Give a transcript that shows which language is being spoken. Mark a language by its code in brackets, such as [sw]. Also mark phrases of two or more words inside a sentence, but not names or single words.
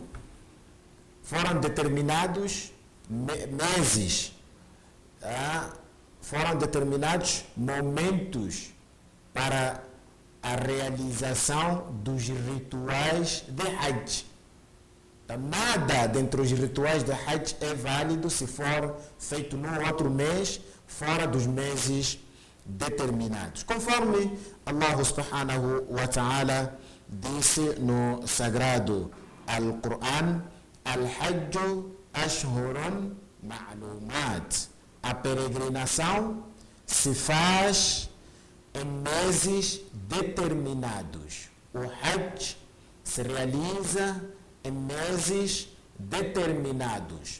[pt] Foram determinados meses, foram determinados momentos para a realização dos rituais de hajj. Então, nada dentre os rituais de hajj é válido se for feito num outro mês, fora dos meses determinados. Conforme [ar] الله سبحانه وتعالى [pt] disse no sagrado Al-Quran, [ar] الحج أشهر معلومات. [pt] A peregrinação se faz em meses determinados. O Hajj se realiza em meses determinados.